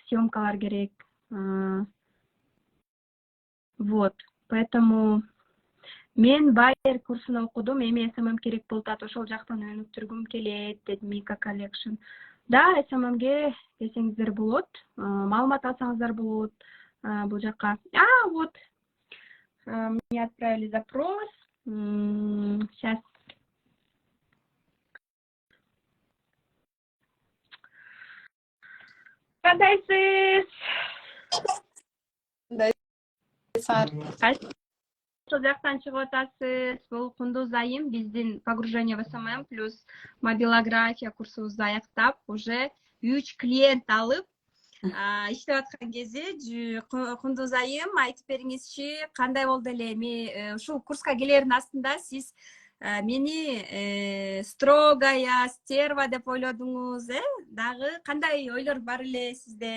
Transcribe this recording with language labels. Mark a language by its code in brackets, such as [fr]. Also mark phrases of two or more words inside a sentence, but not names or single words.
[ky] Съемкалар керек. Вот. Поэтому мен Байер курсун окудум, эми СММ керек болуп атат, ошол жактан өнүктүргүм келет, деди Mika Collection. Да, СММге келсеңиздер болот, маалымат алсаңыздар болот бул жакка. [ru] Вот. Мне отправили запрос. Сейчас. [ky] Кандайсыз? Ошол жактан чыгып атасыз. Бул Кундуз Айым биздин [ru] погружение в СММ плюс мобилография [ky] курсубузду аяктап, уже 3 клиент алып, иштеп аткан кезде Кундуз Айым айтып бериңизчи, кандай болду эле? Эми ушул курска келердин астында сиз мени [ru] строгая стерва [ky] деп ойлодуңуз, дагы кандай ойлор бар эле сизде?